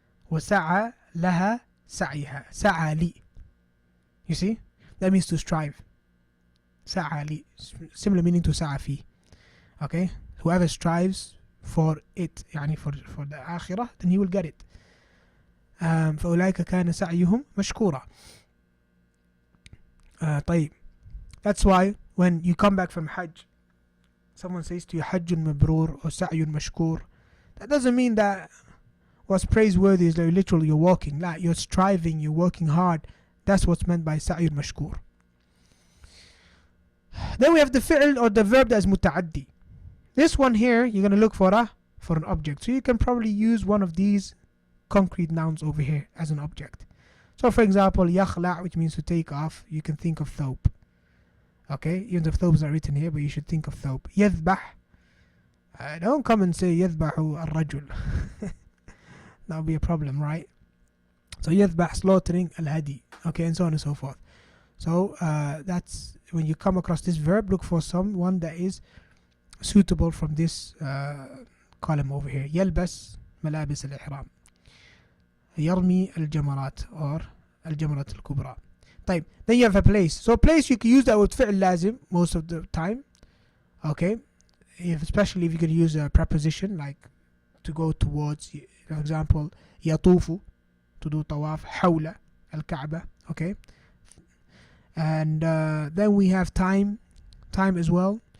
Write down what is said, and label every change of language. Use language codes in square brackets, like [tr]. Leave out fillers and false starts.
[ar] وَسَعَى لَهَا سَعْيَهَا. سَعَى لِي. [en] You see? That means to strive. [ar] سَعَى لِي. [en] Similar meaning to [ar] سَعَى فِي. [en] Okay? Whoever strives for it, يعني for the akhirah, then he will get it. [ar] فأولئك كان سعيهم مشكورا. طيب. [en] That's why when you come back from Hajj, someone says to you [ar] حج مبرور [en] or [ar] سعي مشكور. [en] That doesn't mean that what's praiseworthy is that literally you're walking. Like you're striving, you're working hard. That's what's meant by [ar] سعي مشكور. [en] Then we have the fi'l or the verb that is muta'addi. This one here, you're going to look for an object. So you can probably use one of these concrete nouns over here as an object. So for example, يخلع, which means to take off, you can think of thawb. Okay, even if thawb is not written here, but you should think of thawb. يذبح, don't come and say [ar] يذبح الرجل. [en] That would be a problem, right? So يذبح, slaughtering, al-hadi. Okay, and so on and so forth. So that's when you come across this verb, look for someone that is suitable from this column over here. [ar] يلبس ملابس الإحرام. يرمي الجمرات [en] or [ar] الجمرة الكبرى. [en] طيب, then you have a place. So place you can use that with فعل لازم most of the time. Okay, especially if you could use a preposition like to go towards. For example, يطوف, to do طواف. [ar] حول الكعبة. [en] Okay, and then we have time as well.